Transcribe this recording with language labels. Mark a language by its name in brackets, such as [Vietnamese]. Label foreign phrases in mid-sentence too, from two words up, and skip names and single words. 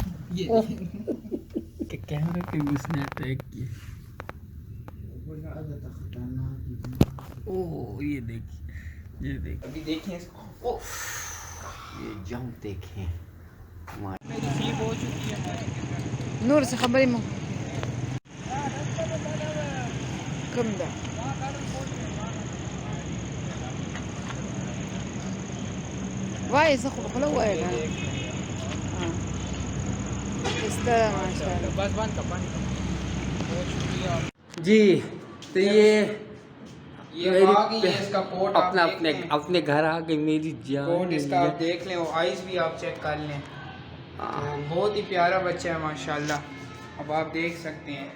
[Urdu] یہ کہ کیمرے پہ بھی اس نے اٹیک کیا. اوہ یہ دیکھیں، یہ دیکھیں، ابھی دیکھیں اس کو. یہ جمپ دیکھیں. میری سیپ ہو چکی ہے. [Pashto] نور سے خبریں مو کم ده وای زه خو خپله ووایم ستر ماشاءالله. [Urdu] بس بند کا بند کا. جی تو یہ اس کا کوٹ اپنا اپنے گھر آ گئی میری جان. کوٹ اس کا آپ دیکھ لیں، آئیز بھی آپ چیک کر لیں. بہت ہی پیارا بچہ ہے ماشاءاللہ. اب آپ دیکھ سکتے ہیں